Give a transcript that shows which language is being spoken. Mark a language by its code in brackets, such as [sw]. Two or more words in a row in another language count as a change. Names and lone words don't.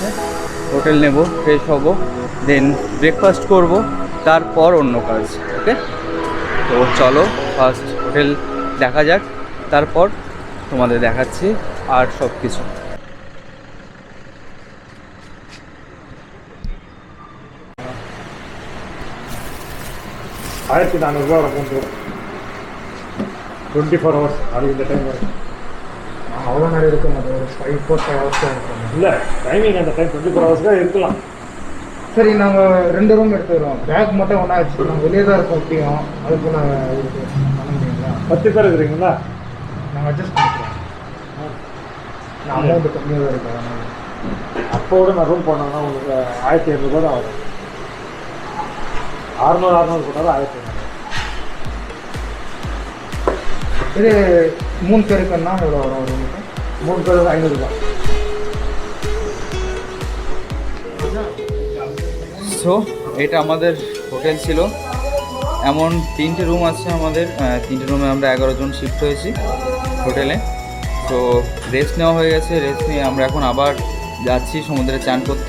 [bn] হোটেল নেব, ফ্রেশ হব, দেন ব্রেকফাস্ট করব, তারপর অন্য কাজ। ওকে, তো চলো ফার্স্ট হোটেল দেখা যাক, তারপর তোমাদের দেখাচ্ছি আর সব কিছু। [ta] ₹1400 அமௌண்ட் 24 hours அது இந்த டைம் வரும். அவ்வளோ நேரம் இருக்க மாட்டேன், ஒரு 5-4 ஹவர்ஸ் தான் இருக்கும். இல்லை டைமிங் அந்த டைம் 24 hours தான் இருக்கலாம். சரி, நாங்கள் 2 ரூம் எடுத்துக்கிறோம். பேக் மட்டும் ஒன்றா வச்சுக்கிறோம். வெளியே தான் இருக்கோம் எப்படியும். அதுக்கு நாங்கள் இதுக்கு பண்ண முடியுங்களா? 10 பேர் இருக்கிறீங்களா? நாங்கள் அட்ஜஸ்ட் பண்ணிக்கிறோம். நான் அமௌண்ட்டு கம்மியாக தான் இருக்கேன். அப்போட நான் ரூம் போனாங்கன்னா உங்களுக்கு 1500 தான் வரும். 600 போட்டாலும் 1500. இது 3 பேருக்குன்னா எவ்வளோ வரும் ஒரு ரூமுக்கு? 3 பேருக்கு 500 தான். [bn] সো এটা আমাদের হোটেল ছিল, এমন 3টে রুম আছে আমাদের। 3টে রুমে আমরা 11 জন শিফট হয়েছি হোটেলে। তো রেস্ট নেওয়া হয়ে গেছে, রেস্ট নিয়ে আমরা এখন আবার যাচ্ছি সমুদ্রে চান করতে।